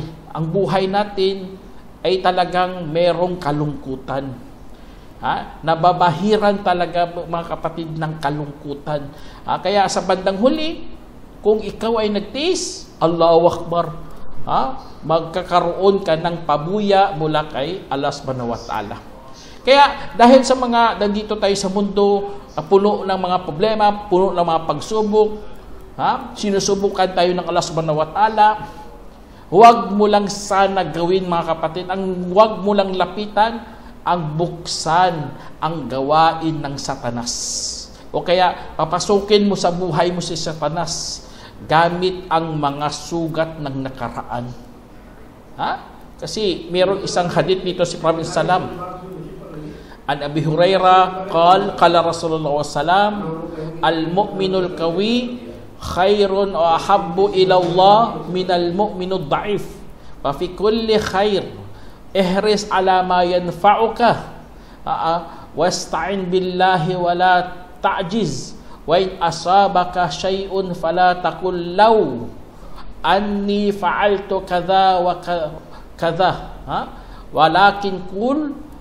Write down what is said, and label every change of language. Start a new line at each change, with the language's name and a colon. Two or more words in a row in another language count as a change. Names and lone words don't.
Filipino: Ang buhay natin ay talagang merong kalungkutan. Nababahiran talaga mga kapatid ng kalungkutan. Kaya sa bandang huli, kung ikaw ay nagtiis,
Arabic: الله أكبر,
Filipino: magkakaroon ka ng pabuya mula kay Allah
Arabic: سبحانه وتعالى.
Filipino: Kaya dahil sa mga nandito tayo sa mundo, puno ng mga problema, puno ng mga pagsubok, sinusubukan tayo ng Allah
Arabic: سبحانه وتعالى,
Filipino: huwag mo lang sana gawin mga kapatid, huwag mo lang lapitan ang buksan ang gawain ng Satanas. O kaya papasukin mo sa buhay mo si Satanas gamit ang mga sugat ng nakaraan. Kasi mayroong isang hadith dito si Prophet sallam.
Arabic: عن أبي هريرة قال رسول الله سلم، المؤمن القوي خير وأحب إلى الله من المؤمن الضعيف. ففي كل خير احرص على ما ينفعك واستعن بالله ولا تعجز وإن أصابك شيء فلا تقل لو أني فعلت كذا وكذا ولكن قل